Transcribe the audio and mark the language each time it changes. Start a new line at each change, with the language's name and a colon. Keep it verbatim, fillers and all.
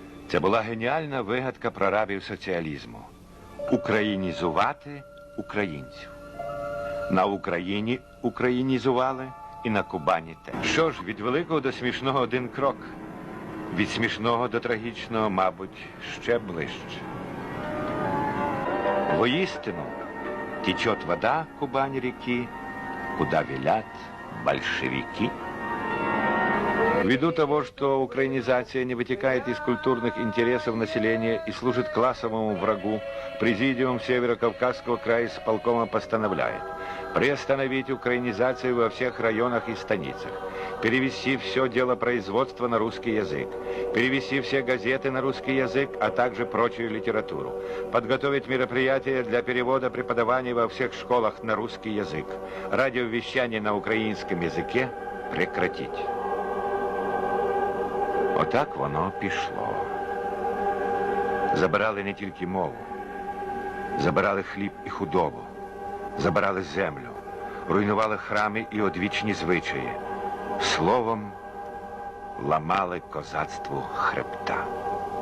Ukrainian: Це була геніальна вигадка прарабів соціалізму. Українізувати українців. На Україні українізували і на Кубані теж. Що ж, від великого до смішного один крок. Від смішного до трагічного, мабуть, ще ближче.
Russian: Воістину течет вода Кубань реки, куда велят большевики. Ввиду того, что украинизация не вытекает из культурных интересов населения и служит классовому врагу, Президиум Северо-Кавказского края с полкома постановляет приостановить украинизацию во всех районах и станицах, перевести все дело производства на русский язык, перевести все газеты на русский язык, а также прочую литературу, подготовить мероприятия для перевода преподавания во всех школах на русский язык, радиовещание на украинском языке прекратить.
Ukrainian: Отак воно пішло. Забирали не тільки мову. Забирали хліб і худобу. Забирали землю. Руйнували храми і одвічні звичаї. Словом, ламали козацтву хребта.